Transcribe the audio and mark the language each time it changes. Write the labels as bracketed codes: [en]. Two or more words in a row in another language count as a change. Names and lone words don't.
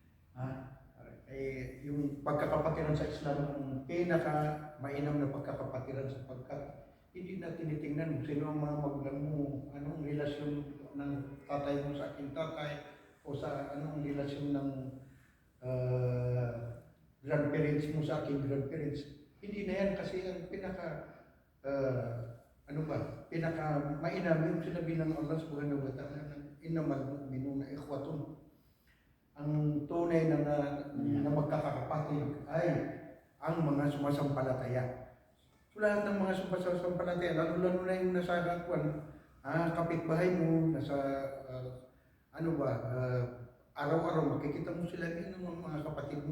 [tl] Yung pagkakapatiran sa Islam ang pinaka-mainam na pagkakapatiran sapagkat hindi na tinitingnan sino ang mga magulang mo, anong relasyon ng tatay mo sa aking tatay, o sa anong relasyon ng grandparents mo sa aking grandparents. Hindi na yan kasi ang ano ba, pinaka mainam yung sinabi ng Allah [ar] سبحانه وتعالى, إنما المؤمنون إخوة. [tl] Ang tunay na magkakapatid ay ang mga sumasampalataya. So lahat ng mga sumasampalataya, lalo na yung nasa kapitbahay mo, nasa araw-araw makikita mo sila ng mga kapatid mo.